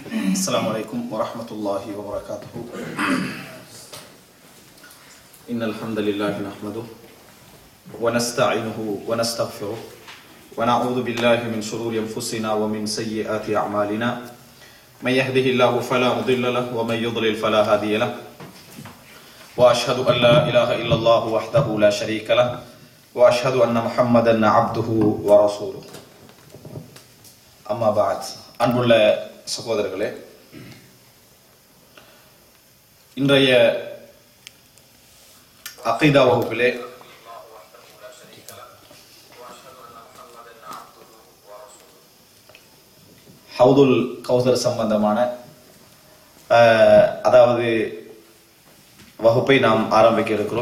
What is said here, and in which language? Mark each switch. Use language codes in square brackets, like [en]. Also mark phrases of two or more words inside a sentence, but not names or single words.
[ar] السلام عليكم ورحمة الله وبركاته. إن الحمد لله نحمده ونستعينه ونستغفره ونعوذ بالله من شرور أنفسنا ومن سيئات أعمالنا من يهده الله فلا مضل له ومن يضلل فلا هادي له وأشهد أن لا إله إلا الله وحده لا شريك له وأشهد أن محمدا عبده ورسوله. أما بعد [ta] அன்புள்ள சகோதரர்களே, இன்றைய அகீதா வகுப்பிலே ஹவுதுல் கௌசர் சம்பந்தமான அதாவது வகுப்பை நாம் ஆரம்பிக்க இருக்கிறோம்.